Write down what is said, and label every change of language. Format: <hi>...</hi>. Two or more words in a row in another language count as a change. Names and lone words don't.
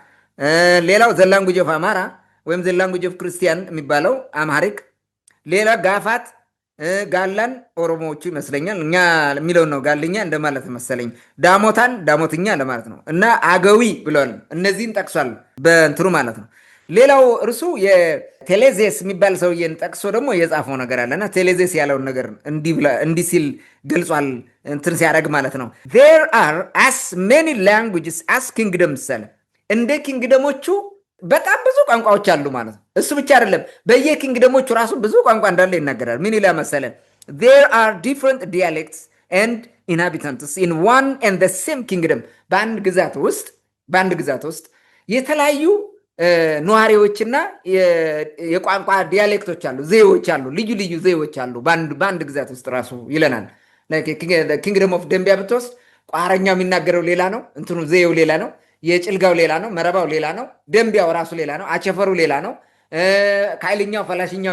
<am>ሌላው</am> <en>the language of Amhara</en> <am>ወይም</am> <en>the language of Christian</en> <am>የሚባለው አምሃሪክ። ሌላ ጋፋት፣ ጋላን ኦሮሞዎቹ ይመስለኛል፣ እኛ የሚለውን ነው ጋልኛ እንደማለት መሰለኝ። ዳሞታን ዳሞትኛ ለማለት ነው። እና አገዊ ብለዋል። እነዚህን ጠቅሷል በእንትኑ ማለት ነው። ሌላው እርሱ የቴሌዜስ የሚባል ሰውዬን ጠቅሶ ደግሞ የጻፈው ነገር አለና ቴሌዜስ ያለውን ነገር እንዲህ ሲል ገልጿል። እንትን ሲያደርግ ማለት ነው</am> <en>there are as many languages as kingdoms</en> <am>አለ። እንደ ኪንግደሞቹ በጣም ብዙ ቋንቋዎች አሉ ማለት ነው። እሱ ብቻ አይደለም፣ በየኪንግደሞቹ ራሱ ብዙ ቋንቋ እንዳለ ይናገራል። ምን ይላል መሰለ?</am> <en>there are different dialects and inhabitants in one and the same kingdom።</en> <am>በአንድ ግዛት ውስጥ የተለያዩ ነዋሪዎችና የቋንቋ ዲያሌክቶች አሉ፣ ዘዬዎች አሉ፣ ልዩ ልዩ ዘዬዎች አሉ በአንድ ግዛት ውስጥ ራሱ ይለናል።</am> <en>kingdom of</en> <am>ደንቢያ ብትወስድ ቋረኛው የሚናገረው ሌላ ነው፣ እንትኑ ዘዬው ሌላ ነው፣ የጭልጋው ሌላ ነው፣ መረባው ሌላ ነው፣ ደንቢያው ራሱ ሌላ ነው፣ አቸፈሩ ሌላ ነው፣ ካይልኛው ፈላሽኛው</am>